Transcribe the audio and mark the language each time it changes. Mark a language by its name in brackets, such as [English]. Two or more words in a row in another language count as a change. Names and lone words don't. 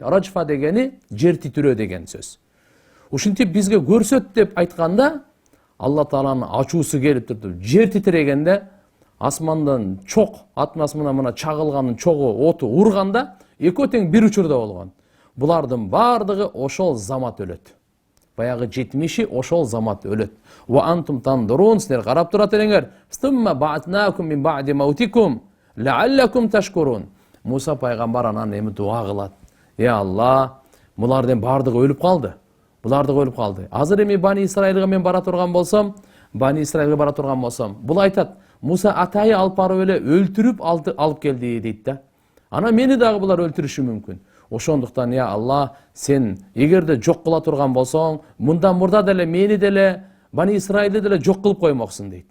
[Kyrgyz] Раджфа дегени жер титирөө деген сөз. Ушинтип бизге көрсөт деп айтканда Алла Тааланын ачуусу келип турду. Жер титирегенде асмандан чок, атмосферада мына чагылганын чогу оту урганда экөө тең бир учурда болгон. Булардын бардыгы ошол замат өлөт. Баягы 70-и ошол замат өлөт. [Arabic] وأنتم تنظرون, [Kyrgyz] силер карап турат элеңер. [Arabic] ثم بعثناكم من بعد موتكم لعلكم تشكرون. [Kyrgyz] Муса пайгамбар анан эми дуа кылат. Алла, булардын бардыгы өлүп калды. Булардыгы өлүп калды. Азыр эми Бани Исраилга мен бара турган болсом, бул айтат: "Муса атайы алып барып эле өлтүрүп алып келди" дейт да. Ана мени дагы булар өлтүрүшү мүмкүн. Ошондуктан я Алла, сен эгерде жок кыла турган болсоң, мындан мурда деле мени деле Бани Исраилди деле жок кылып коймоксуң дейт.